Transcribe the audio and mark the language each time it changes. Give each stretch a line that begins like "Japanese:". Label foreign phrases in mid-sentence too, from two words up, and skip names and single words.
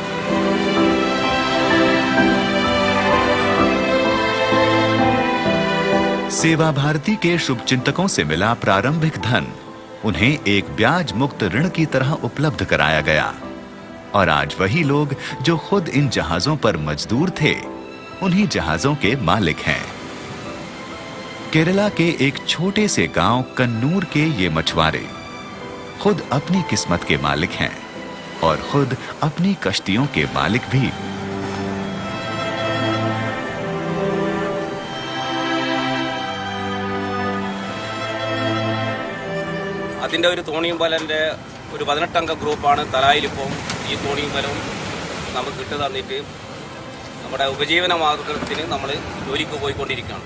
Hindi: सेवा भारती के शुभचिंतकों से मिला प्रारंभिक धन उन्हें एक ब्याज मुक्त ऋण की तरह उपलब्ध कराया गया और आज वही लोग जो खुद इन जहाजों पर मजदूर थे, उन्हीं जहाजों के मालिक हैं। केरला के एक छोटे से गांव कन्नूर के ये मछुआरे खुद अपनी किस्मत के मालिक हैं और खुद अपनी कश्तियों के मालिक भी।
Malayalam: അതിൻ്റെ ഒരു തോണിയും പാലൻ്റെ ഒരു 18-അംഗ ഗ്രൂപ്പാണ് തലായിലിപ്പം ഈ തോണിയും പാലവും നമുക്ക് ഇട്ട് തന്നിട്ട് നമ്മുടെ ഉപജീവന മാർഗത്തിന് നമ്മൾ ജോലിക്ക് പോയിക്കൊണ്ടിരിക്കുകയാണ്.